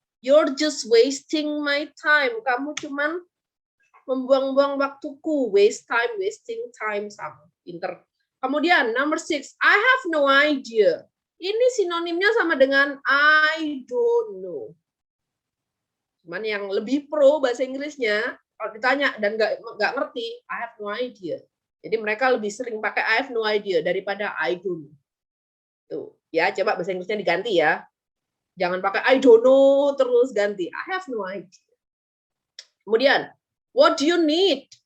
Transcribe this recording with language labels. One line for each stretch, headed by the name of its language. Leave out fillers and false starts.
English: You're just wasting my time.
Indonesian: Kamu cuman membuang-buang waktuku.
English: Waste time, wasting time.
Indonesian: Sama. Pinter. Kemudian,
English: number 6. I have no idea.
Indonesian: Ini sinonimnya sama dengan
English: I don't know.
Indonesian: Cuman yang lebih pro bahasa Inggrisnya, kalau ditanya dan nggak ngerti,
English: I have no idea.
Indonesian: Jadi mereka lebih sering pakai
English: I have no idea
Indonesian: daripada
English: I don't know.
Indonesian: Tuh, ya coba bahasa Inggrisnya diganti ya. Jangan pakai
English: I don't know
Indonesian: terus ganti.
English: I have no idea.
Indonesian: Kemudian,
English: what do you need?